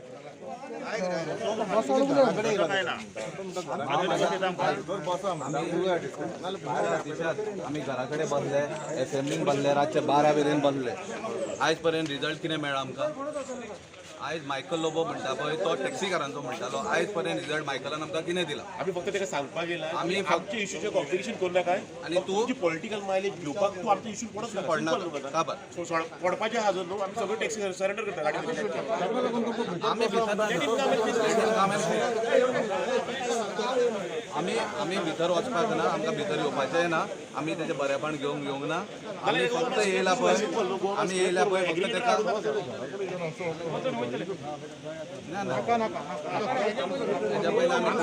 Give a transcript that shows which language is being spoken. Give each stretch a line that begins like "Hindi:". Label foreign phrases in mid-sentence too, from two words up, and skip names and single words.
Konkani: आमी घरा कडेन बसले, असेंब्लीन बसले, रातचे 12 मेरेन बसले. आयज पर्यंत रिजल्ट कितें मेळ्ळा आमकां? आयज मायकल लोबो म्हणटा पळय तो टॅक्सीकारांचो म्हणटालो. आयज पर्यंत रिजल्ट मायकलान आमकां कितें दिला? आम्ही फक्त त्याला सांगपाक गेला आम्ही
Marathi: आम्ही आमच्या इश्यूचे कॉम्प्लिकेशन करू नका. आणि तू
English: political mileage
Konkani: घेवपाक तू आमच्या इश्यू पडत पडना का बर? पडपाचे हाजर न्हू. आम्ही सगळं टॅक्सी सरेंडर करता गाडी. आमी आमी भितर वचपाक ना. आमकां भितर येवपाचें ना. आमी तेजें बरेपण घेवंक ना. आमी फक्त येयला पळय आमी येयला पळय फक्त तेका तेज्या पयलीं